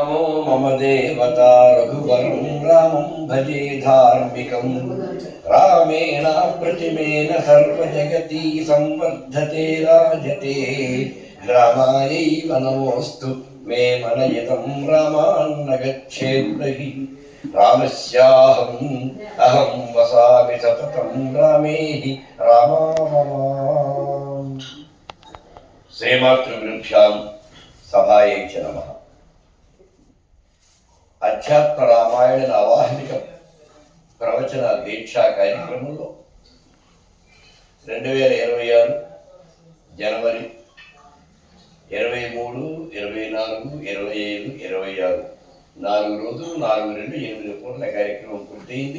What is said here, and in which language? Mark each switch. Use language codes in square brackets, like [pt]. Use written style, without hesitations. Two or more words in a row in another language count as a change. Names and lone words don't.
[sa] मम देवता रघुवरं रामं भजे धार्मिकं रामेण प्रतिमेन सर्वजगति संवर्धते राजते रामायैव नमोऽस्तु मे मनयितं रामान्न गच्छेद्बहि रामस्याहम् अहं वसामि सततं रामे हि रामा श्रीमातृगुरुभ्यां सभायै च नमः। [te] అధ్యాత్మ రామాయణ అవాహిక ప్రవచన దీక్షా కార్యక్రమంలో 2026 జనవరి 23, 24, 25, 26 4 రోజులు 4-2-8 పూర్ణ కార్యక్రమం పూర్తయింది.